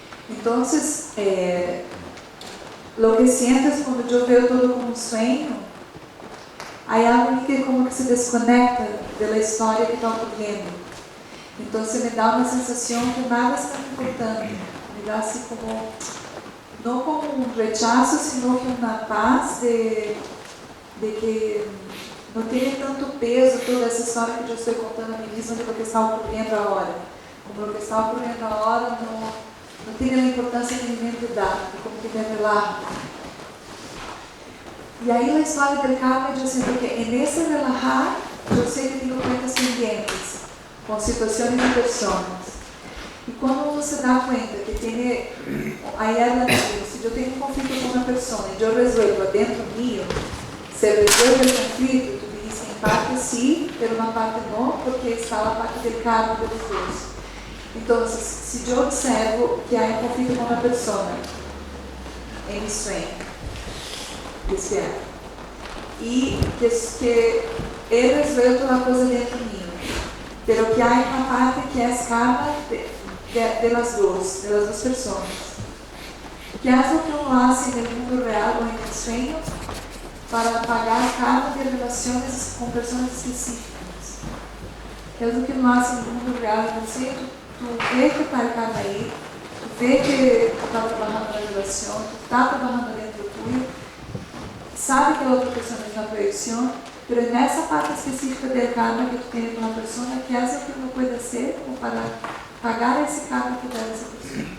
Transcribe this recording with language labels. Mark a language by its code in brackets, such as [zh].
[pt] Então, o que [es] sientes [pt] quando eu vejo todo como um sonho, há algo que como que se desconecta da história que está ocorrendo. Então, me dá uma sensação que nada está me importando. Me dá assim como... [es] no como un rechazo, sino que una paz de que no tiene tanto peso toda esa historia que yo estoy contando a mí misma de lo que está ocurriendo ahora. Como lo que está ocurriendo ahora no tiene la importancia que mi mente da, como que me relaja. Y ahí la historia del karma, yo siento que en ese relajar, yo sé que tengo cuentas pendientes con situaciones y personas. [pt] E quando você dá conta que tem aí se eu tenho um conflito com uma pessoa e eu resolvo [es] dentro mío, [pt] se resolve o conflito, tu diz em parte sim, [es] pero [pt] na parte não, porque está a parte do karma dos dois. Então, se eu observo que há um conflito com uma pessoa em [es] mi sueño, despierto, [pt] e que ele resolve uma coisa [es] dentro mío, pero [pt] que há uma parte que é karma [es] de las dos personas. ¿Qué es lo que uno hace en el mundo real o en el sueño para pagar karma de relaciones con personas específicas? ¿Qué es lo que uno hace en el mundo real? [pt] Você, [es] tú ves que está el karma ahí, tú ves que está trabajando en la relación, tú está trabajando dentro tuyo, sabe que la otra persona es una proyección, pero en esa parte específica del karma que tú tienes con la persona, ¿qué es lo que uno puede hacer como para pagar ese karma que te da esa persona?